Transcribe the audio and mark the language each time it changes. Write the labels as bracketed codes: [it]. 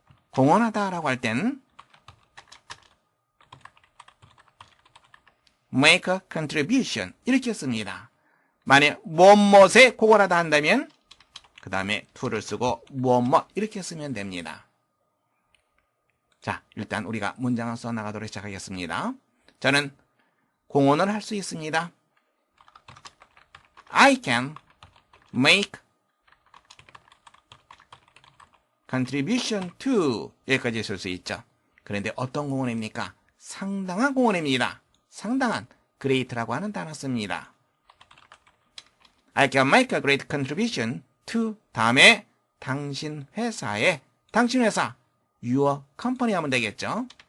[ko] 공헌하다라고 할 땐 [en] make a contribution [ko] 이렇게 씁니다. 만약 무엇에 공헌하다 한다면 그 다음에 to를 쓰고 무엇 이렇게 쓰면 됩니다. 자, 일단 우리가 문장을 써나가도록 시작하겠습니다. 저는 공헌을 할 수 있습니다. [en] I can make contribution to [ko] 여기까지 쓸 수 있죠. 그런데 어떤 공헌입니까? 상당한 공헌입니다. 상당한 great라고 하는 단어 씁니다. [en] I can make a great contribution to [ko] 다음에 당신 회사에 당신 회사 [en] your company [ko] 하면 되겠죠.